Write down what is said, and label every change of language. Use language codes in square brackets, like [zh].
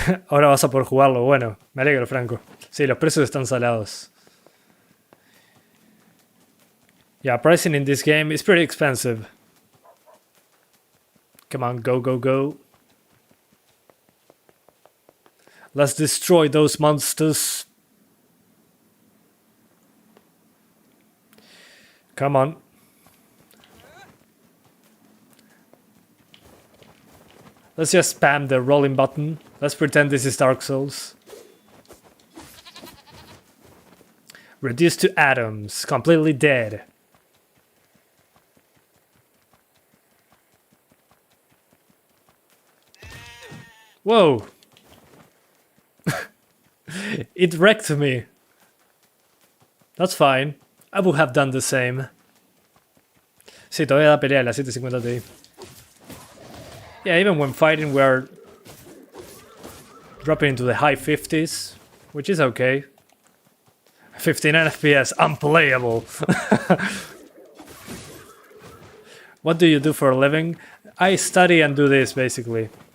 [es] Ahora vas a poder jugarlo. Bueno, me alegro, Franco. Sí, los precios están salados. [en] Yeah, pricing in this game is pretty expensive. Come on, go, go, go. Let's destroy those monsters. Come on. Let's just spam the rolling button. Let's pretend this is Dark Souls. Reduced to atoms. Completely dead. Whoa. It wrecked me. That's fine. I would have done the same. [es] Sí, todavía da pelea la 750 Ti. [en] Yeah, even when fighting we're dropping into the high 50s, which is okay. 59 FPS, unplayable. What do you do for a living? I study and do this basically.